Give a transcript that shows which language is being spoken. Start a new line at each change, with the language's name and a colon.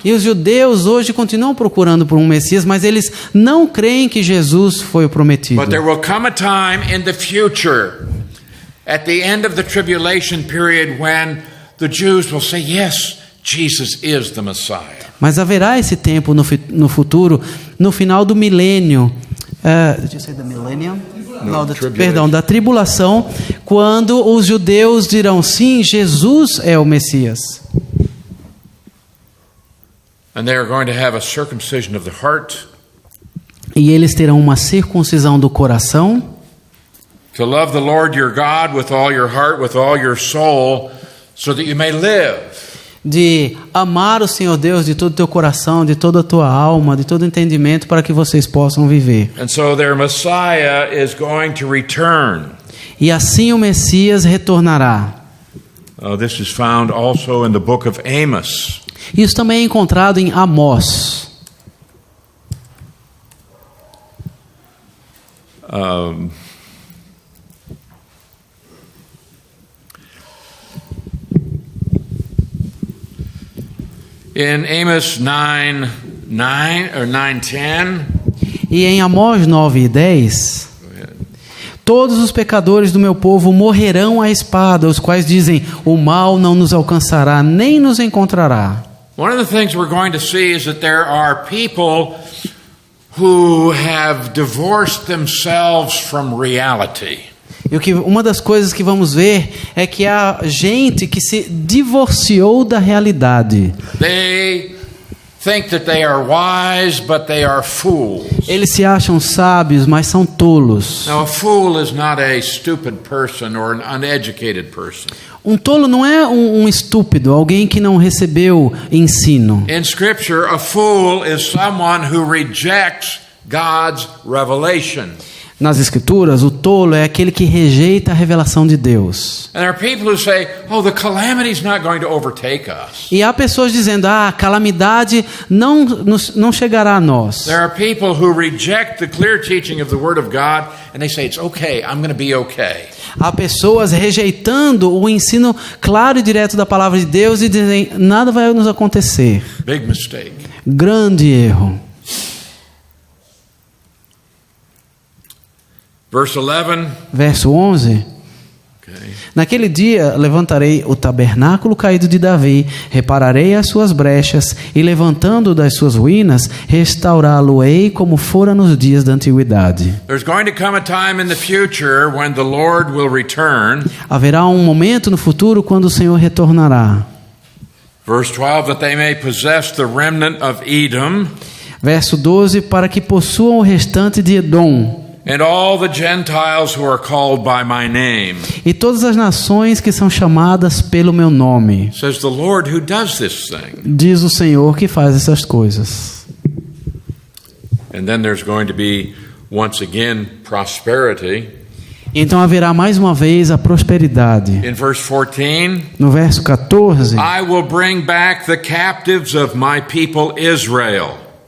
Portuguese: E os judeus hoje continuam procurando por um Messias, mas eles não creem que Jesus foi o prometido.
English: But there will come a time in the future, at the end of the tribulation period, when the Jews will say, yes, Jesus is the Messiah.
Portuguese: Mas haverá esse tempo no futuro, no final do milênio.
English: Did you say the millennium? No,
Portuguese: Perdão, da tribulação, quando os judeus dirão, sim, Jesus é o Messias.
English: And they are going to have a circumcision of the heart,
Portuguese: E eles terão uma circuncisão do coração,
English: to love the Lord your God with all your heart, with all your soul, so that you may live.
Portuguese: de amar o Senhor Deus de todo o teu coração, de toda a tua alma, de todo o entendimento, para que vocês possam viver.
English: And so their Messiah is going to return.
Portuguese: E assim o Messias retornará.
English: This is found also in the book of Amos.
Portuguese: Isso também é encontrado em Amós.
English: In Amos 9:9 or 9:10.
Portuguese: E em Amós 9:10, todos os pecadores do meu povo morrerão à espada, os quais dizem, o mal não nos alcançará, nem nos encontrará.
English: One of the things we're going to see is that there are people who have divorced themselves from reality.
Portuguese: E uma das coisas que vamos ver é que há gente que se divorciou da realidade.
English: They think that they are wise, but they are fools.
Portuguese: Eles se acham sábios, mas são tolos.
English: Now, a fool is not a stupid person or an uneducated person.
Portuguese: Um tolo não é um estúpido, alguém que não recebeu ensino.
English: In Scripture, a fool is someone who rejects God's revelation.
Portuguese: Nas Escrituras, o tolo é aquele que rejeita a revelação de Deus.
English: And there are people who say, "Oh, the calamity is not going to overtake us."
Portuguese: E há pessoas dizendo, a calamidade não chegará a nós.
English: There are people who reject the clear teaching of the Word of God, and they say, "It's okay, I'm going to be okay."
Portuguese: Há pessoas rejeitando o ensino claro e direto da palavra de Deus e dizem, nada vai nos acontecer.
English: Big mistake.
Portuguese: Grande erro.
English: Verse 11.
Portuguese: Verso 11.
English: Okay.
Portuguese: Naquele dia levantarei o tabernáculo caído de Davi, repararei as suas brechas e levantando das suas ruínas, restaurá-lo-ei como fora nos dias da antiguidade.
English: There's going to come a time in the future when the Lord will return.
Portuguese: Haverá um momento no futuro quando o Senhor retornará.
English: Verse 12, that they may possess the remnant of Edom.
Portuguese: Verso 12, para que possuam o restante de Edom.
English: And all the Gentiles who are called by my name.
Portuguese: E todas as nações que são chamadas pelo meu nome.
English: Says the Lord who does this thing.
Portuguese: Diz o Senhor que faz essas coisas.
English: And then there's going to be once again prosperity.
Portuguese: Então haverá mais uma vez a prosperidade.
English: In verse 14,
Portuguese: no verso 14,
English: I will bring back the captives of my people Israel.